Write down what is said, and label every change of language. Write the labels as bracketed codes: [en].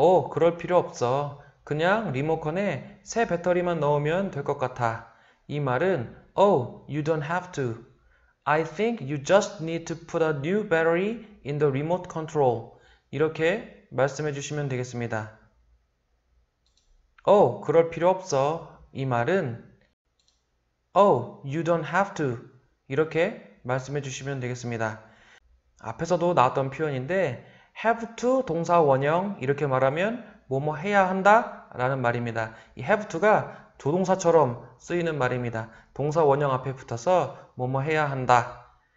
[ko] 그럴 필요 없어. 그냥 리모컨에 새 배터리만 넣으면 될 것 같아. 이 말은 [en] Oh, you don't have to. I think you just need to put a new battery in the remote control. [ko] 이렇게 말씀해 주시면 되겠습니다. 그럴 필요 없어. 이 말은 [en] Oh, you don't have to. [ko] 이렇게 말씀해 주시면 되겠습니다. 앞에서도 나왔던 표현인데 have to 동사 원형 이렇게 말하면 뭐뭐 해야 한다 라는 말입니다. 이 have to가 조동사처럼 쓰이는 말입니다. 동사 원형 앞에 붙어서 뭐뭐 해야 한다.